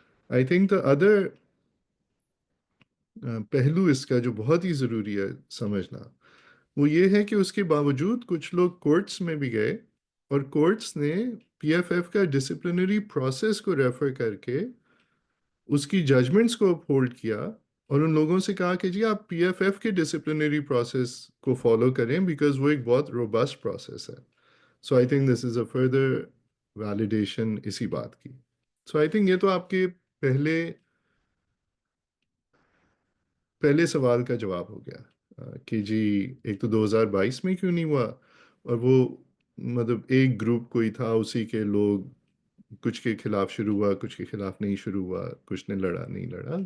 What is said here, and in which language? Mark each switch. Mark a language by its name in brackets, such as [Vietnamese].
[English] I think the other [Urdu] پہلو اس کا جو بہت ہی ضروری ہے سمجھنا، وہ یہ ہے کہ اس کے باوجود کچھ لوگ کورٹس میں بھی گئے، اور کورٹس نے پی ایف ایف کا ڈسپلنری پروسیس کو ریفر کر کے اس کی ججمنٹس کو اپہولڈ کیا، اور ان لوگوں سے کہا کہ جی آپ پی ایف ایف کے ڈسپلنری پروسیس کو فالو کریں بیکاز وہ ایک بہت روبسٹ پروسیس ہے. [English] so I think this is a further validation [Urdu] اسی بات کی. سو آئی تھنک یہ تو آپ کے پہلے سوال کا جواب ہو گیا کہ جی ایک تو 2022 میں کیوں نہیں ہوا، اور وہ مطلب ایک گروپ کوئی تھا اسی کے لوگ، کچھ کے خلاف شروع ہوا کچھ کے خلاف نہیں شروع ہوا، کچھ نے لڑا نہیں لڑا.